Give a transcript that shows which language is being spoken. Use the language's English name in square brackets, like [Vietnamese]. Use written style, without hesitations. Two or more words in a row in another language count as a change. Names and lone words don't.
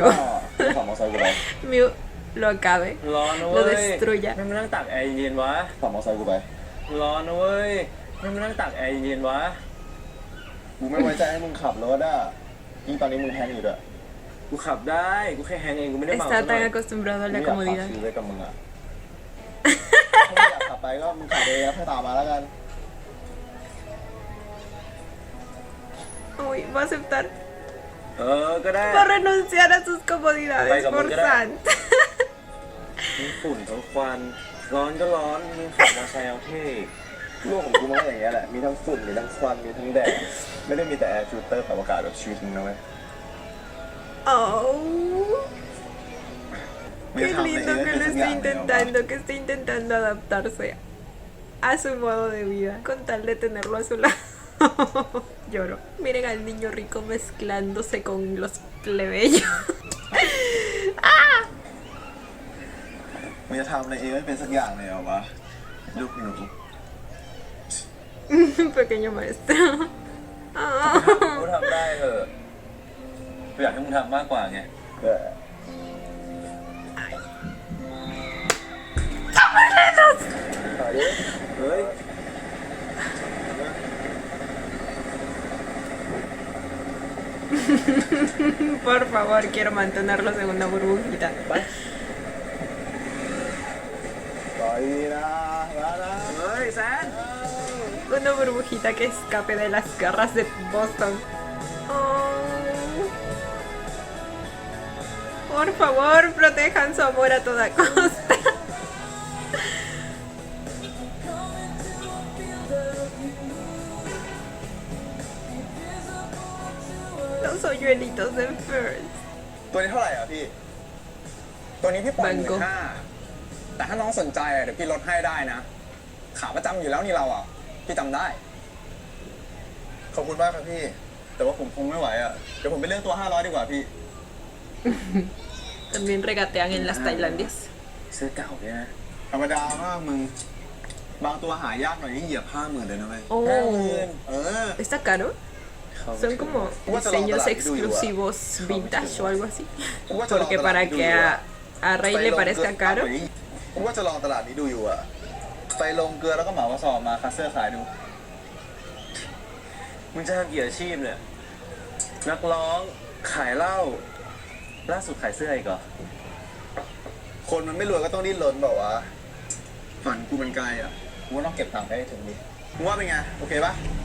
[Thai] ก็ขอมอไซค์กูไป [Spanish] Miu lo acabe, [Thai] ร้อนนะ [Spanish] lo [Thai] เว้ย [Spanish] destruya? [Thai] ไม่มานั่งตักแอร์เย็นๆวะ ขอมอไซค์กูไป ร้อนนะเว้ยไม่มานั่งตักแอร์เย็นๆวะ กูไม่ไว้ใจให้มึงขับรถอ่ะยิ่งตอนนี้มึงแฮงอยู่ด้วย กูขับได้กูแค่แฮงเองกูไม่ได้เมา [Spanish] Está [Thai] ซะหน่ [Spanish] tan [Thai] อย [Spanish] acostumbrado a [Thai] ไม่ [Spanish] la [Thai] อยากฝาก [Spanish] comodidad. [Thai] ชีวิตไว้กับมึงอ่ะถ้าไม่อยากขับไปก็มึงขับเองแล้วค่อยตามมาแล้วกัน [Spanish] Uy, va a aceptar. [Thai] ก็ได้ [Spanish] Va a renunciar a sus comodidades Venga, por pues, ya. San. [Thai] มีฝุ่นทั้งควันร้อนก็ร้อนมึงขับมอเตอร์ไซค์เอาเท่ ลูกของกูมันก็อย่างเงี้ยแหละ มีทั้งฝุ่น มีทั้งควัน มีทั้งแดด ไม่ได้มีแต่แอร์ฟิลเตอร์ปรับอากาศแบบชีวิตมึงนะเว้ย Oh. ไม่ [Spanish] Qué [Thai] ทำอะไร [Spanish] lindo [Thai] เอง [Spanish] que [Thai] เป็น [Spanish] lo [Thai] สักอ [Spanish] esté [Thai] ย่างเดียววะ [Spanish] intentando, que esté intentando adaptarse a su modo de vida con tal de tenerlo a su lado. Lloro. Miren al niño rico mezclándose con los plebeyos. [Thai] มึงจะทำอะไรเองไม่เป็นสักอย่างเลยเหรอวะ ลูกหนู [Spanish] Pequeño maestro. [Thai] กูทำได้เถอะกูอยากให้มึงทำมากกว่าไง เออ ต่อดิเฮ้ย [Spanish] Por favor, quiero mantenerlos en una burbujita. [Thai] ต่อดีนะแล้วนะ เฮ้ยแซน [Spanish] Una burbujita que escape de las garras de Boston. Oh. Por favor, protejan su amor a toda costa. Los hoyuelitos de First. [Thai] ตัวนี้เท่าไหร่อ่ะพี่ ตัวนี้พี่ปล่อย [Spanish] Banco [Thai] 15,000แต่ถ้าน้องสนใจเดี๋ยวพี่ลดให้ได้นะ ขาประจำอยู่แล้วนี่เราอ่ะ พี่จำได้ ขอบคุณมากครับพี่ แต่ว่าผมคงไม่ไหวอ่ะ เดี๋ยวผมไปเลือกตัว500ดีกว่าพี่ [Spanish] También regatean en las Tailandias. [Thai] เสื้อเก่าเนี่ยนะ ธรรมดามากมึง บางตัวหายากหน่อยนี่เหยียบ50,000เลยนะเว้ย Oh, เออ [Spanish] está caro. [Thai] เขา [Spanish] Son como diseños exclusivos vintage o algo así. [Thai] กูว่าจะลอง [Spanish] Porque [Thai] ตลาด [Spanish] para [Thai] นี้ดู [Spanish] que [Thai] อยู่อะ [Spanish] a Rey le parezca caro. [Thai] กูว่าจะลองตลาดนี้ดูอยู่อะไปลงเกลือแล้วก็เหมากระสอบมาคัสเซอร์ขายดู มึงจะทำกี่อาชีพเนี่ย นักร้อง ขายเหล้า ล่าสุดขายเสื้ออีกเหรอ คนมันไม่รวยก็ต้องดิ้นรนแบบว่าฝันกูมันไกลอะกูว่าต้องเก็บตังค์ให้ถึงดิมึงว่าเป็นไง โอเคปะ